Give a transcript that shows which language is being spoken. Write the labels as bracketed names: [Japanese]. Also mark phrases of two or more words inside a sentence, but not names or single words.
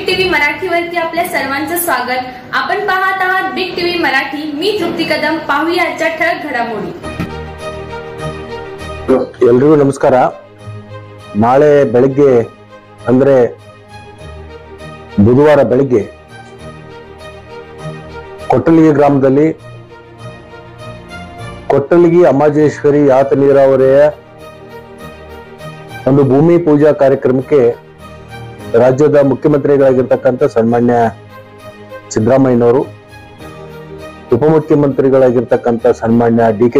[Marathi] मराठीवरती आपल्या सर्वांचं स्वागत। आपण पाहत आहात बिग टीव्ही मराठी। मी तृप्ती कदम। पाहूया आजच्या ठळक घडामोडी। [Kannada] ಎಲ್ರಿಗೂ ನಮಸ್ಕಾರ। ನಾಳೆ ಬೆಳಗ್ಗೆ ಅಂದ್ರೆ ಬುಧವಾರ ಬೆಳಗ್ಗೆ ಕೊಟ್ಟಲಿಗೆ ಗ್ರಾಮದಲ್ಲಿ ಕೊಟ್ಟಲಿಗೆ ಅಮಾಜೇಶ್ವರಿ ಯಾತ ನೀರಾವರಿಯ ಒಂದು ಭೂಮಿ ಪೂಜಾ ಕಾರ್ಯಕ್ರಮಕ್ಕೆ ರಾಜ್ಯದ ಮುಖ್ಯಮಂತ್ರಿಗಳಾಗಿರ್ತಕ್ಕಂಥ ಸನ್ಮಾನ್ಯ ಸಿದ್ದರಾಮಯ್ಯನವರು, ಉಪಮುಖ್ಯಮಂತ್ರಿಗಳಾಗಿರ್ತಕ್ಕಂಥ ಸನ್ಮಾನ್ಯ ಡಿ.ಕೆ.